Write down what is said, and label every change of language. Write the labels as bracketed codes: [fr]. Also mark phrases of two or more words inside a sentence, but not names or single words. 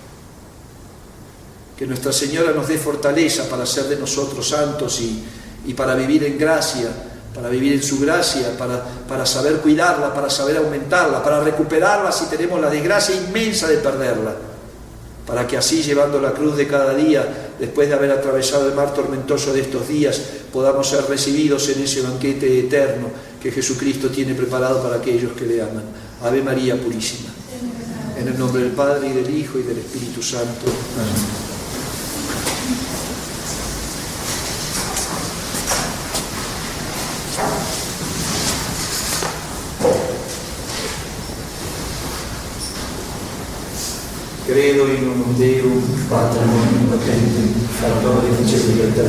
[es] Que Nuestra Señora nos dé fortaleza para ser de nosotros santos y para vivir en gracia, para vivir en su gracia, para saber cuidarla, para saber aumentarla, para recuperarla si tenemos la desgracia inmensa de perderla, para que así, llevando la cruz de cada día, después de haber atravesado el mar tormentoso de estos días, podamos ser recibidos en ese banquete eterno que Jesucristo tiene preparado para aquellos que le aman. Ave María Purísima. En el nombre del Padre, y del Hijo, y del Espíritu Santo. Amén. [la] Credo in un Deum, Patrem omnipotentem, Creatorem caeli et